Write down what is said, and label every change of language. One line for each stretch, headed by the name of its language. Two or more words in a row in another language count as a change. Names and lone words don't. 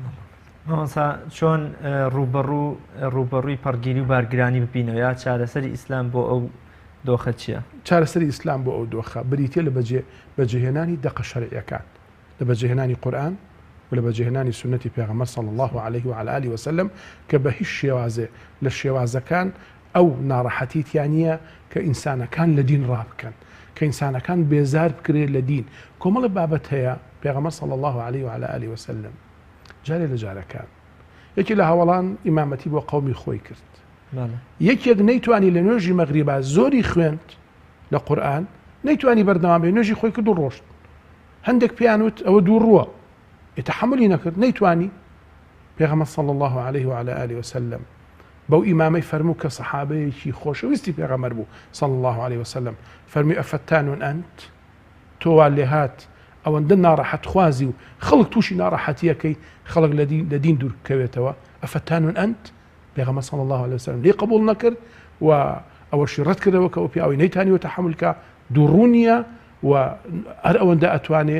Central Kurdish: مامۆستا چۆن ڕوبەڕووی پەڕگیری و بارگرانی ببینەوە یا چارەسەری ئیسلام بۆ ئەو دۆخە چییە؟ چارەسەری ئیسلام بۆ ئەو دۆخە بریتە لە بەجێهێنانی دەقە شەرعیەکان لە بەجێهێنانی قورئان و لە بەجێهێنانی سنەتی پێغەمبەر
Arabic: صلی الله عليه وعلى آله وسلم
Central Kurdish: کە بە هیچ شێوازێ لە شێوازەکان ئەو ناڕەحەتیتیان نییە کە ئینسانەکان لە دین ڕابکەن کە ئینسانەکان بێزار بکرێت لە دین کۆمەڵە بابەت هەیە پێغەمبەر
Arabic: صلی الله عليه وعلى آله وسلم
Central Kurdish: جارێ لە جارەکان یەکی لە هەوڵان ئیمامەتی بۆ قەومی خۆی کرد یەکێک نەیتوانی لە نوێژی مەغریبا زۆری خوێند لە قورئان نەیتوانی بەردەوام بێ نوێژی خۆی کرد و ڕۆشت هەندێک پیانوت ئەوە دوو ڕووە تحملی نەکرد نەیتوانی پێغەمبەر
Arabic: صلی الله عليه وعلى آله وسلم
Central Kurdish: بەو ئیمامەی فەرموو کە سەحابەیەکی خۆشەویستی پێغەمبەر بوو
Arabic: صلی الله عليه وسلم
Central Kurdish: فەرمی
Arabic: ئەفەتان ئەنت
Central Kurdish: تۆوا لێ هات ئەوەندە ناڕەحەت خوازی و خەڵک تووشی ناڕەحەتیەکەی خەڵک لە دین دوور بکەوێتەوە
Arabic: ئەفەتان ئەنت
Central Kurdish: پێغەمبەر
Arabic: صلی الله عليه وسلم
Central Kurdish: لێ قبول نەکرد و ئەوەشی ڕەت کردەوە کە ئەو پیاوەی نەیتانیوە تەحملکە دووڕوونیە و هەر ئەوەندە ئەتوانێ